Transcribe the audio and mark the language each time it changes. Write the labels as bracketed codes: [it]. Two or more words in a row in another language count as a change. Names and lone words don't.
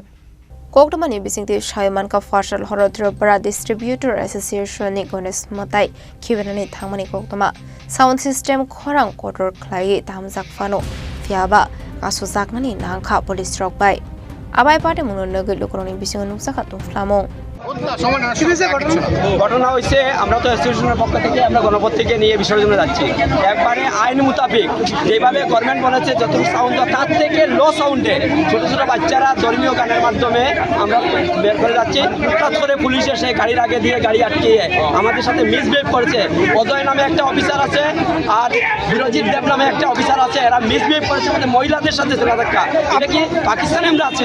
[trp] Koktamani Bising the Shaimanka Fashal Horror Tripura Distributor Association in Gones Motai Kivrani Tangmani Koktama, [en] Sound System [trp] Korang Kotor Klai Tamzak Fano, Fiaba, Kasuzaknani Nanka Police Rock by Abai Party Munurugi Lukoroni Bising Nusakatum Flamo. [bn] ঘটনা হয়েছে আমরা তো অ্যাসোসিয়েশনের পক্ষ থেকে আমরা গণপতিকে নিয়ে বিসর্জনে যাচ্ছি একবারে আইন মোতাবেক যেভাবে গভর্নমেন্ট বলেছে যতটুকু সাউন্ড তার থেকে লো সাউন্ডে ছোট ছোট বাচ্চারা ধর্মীয় গানের মাধ্যমে আমরা বের করে যাচ্ছি হঠাৎ করে পুলিশ এসে গাড়ির আগে দিয়ে গাড়ি আটকিয়ে আমাদের সাথে মিসবিহেভ করেছে অজয় নামে একটা অফিসার আছে আর বিরজিৎ দেব নামে একটা অফিসার আছে এরা মিসবিহেভ করেছে আমাদের মহিলাদের সাথে ধাক্কা এটা কি পাকিস্তানে আমরা আছি